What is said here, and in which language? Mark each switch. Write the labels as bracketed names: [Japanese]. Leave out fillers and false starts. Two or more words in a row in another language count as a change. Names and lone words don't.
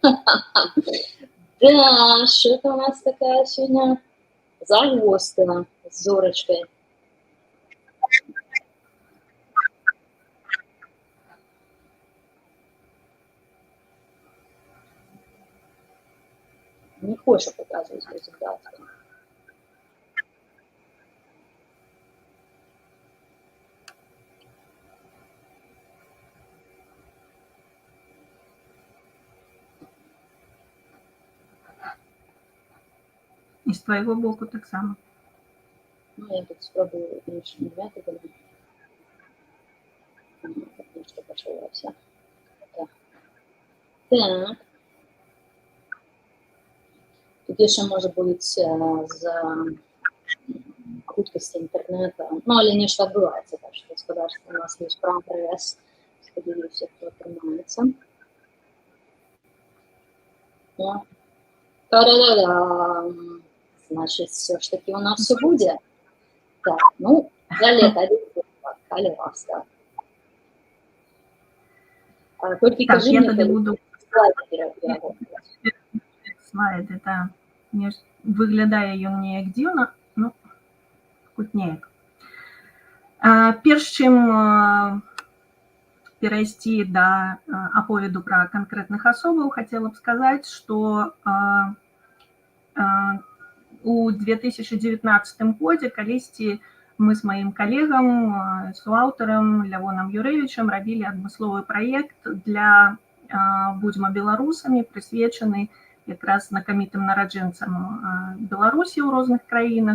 [Russian] Да, что-то у нас такая сегодня загвоздка с Зорочкой. Не хочешь показывать результаты. [Belarusian] І з твайго боку таксама. [Ukrainian] Ну, я тут спробую іншими методами. [Russian] Потому что почалося. [Ukrainian] Так. Тут ще може бути з хуткості інтернету. Ну, але нічого відбувається, так що господарство у нас є прогрес. Сподіваюся, хто тримається. О. Та-да-да-дам. Значить, все ж таки у нас все буде. Так, ну, Галета, Калераска. Тільки Так, кажи я мені, тоді коли буду слайди переговорити. слайди, так. [Belarusian] Виглядає ён неяк дзіўна, ну, хоць неяк. Перш чым перайсці да аповеду пра канкрэтных асобаў, хацела б сказаць, што у 2019 годзе калісьці мы з маім калегам, суаўтарам Лявонам Юрэвічам рабілі адмысловы праект для «Будзьма беларусамі», прысвечаны якраз знакамітым нараджэнцам Беларусі ў розных краінах.